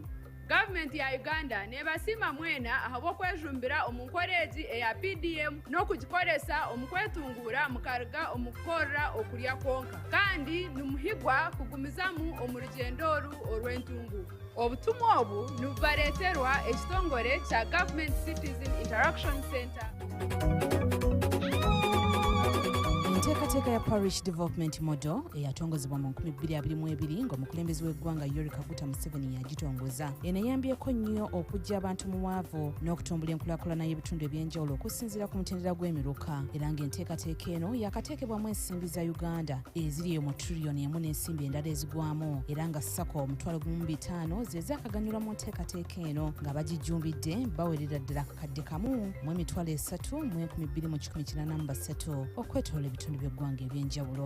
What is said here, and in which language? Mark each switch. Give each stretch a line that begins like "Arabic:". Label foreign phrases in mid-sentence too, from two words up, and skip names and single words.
Nyankole: Government ya Uganda nebasima mwena ahabw'okwejumbira omu nkoreegi eya PDM n'okugikoresa omu kwetungura mukaruga omu kukorra okulya kwonka kandi nimuhigwa kugumizamu omu rugyendo oru orw'entungu. Obutumwa obu nibubareeterwa ekitongore kya Government Citizen Interaction Center.
Ganda: Enteekateeka ya Parish Development Model eyatongozebwa mu 2022 ng'omukulembeze w'eggwanga Yoweri Kaguta Museveni yagitongoza enayambyeko nnyo okujja abantu mu waavu n'okutumbula enkulaakulana y'ebitundu ebyenjawulo okusinziira ku mutendera gw'emiruka era ng'enteekateeka eno yakateekebwamu ensimbi za Uganda eziri mu triliyoni 1 n'ensimbi endala ezigwamu era nga SACCO omutwalo 5,000 ze zaakaganyulwa mu nteekateeka eno nga bagijumbidde bawerera ddala akakadde kamu mu emitwalo 3 mu 2013 okwetoola ebitundu by'eggwanga ebyenjawulo.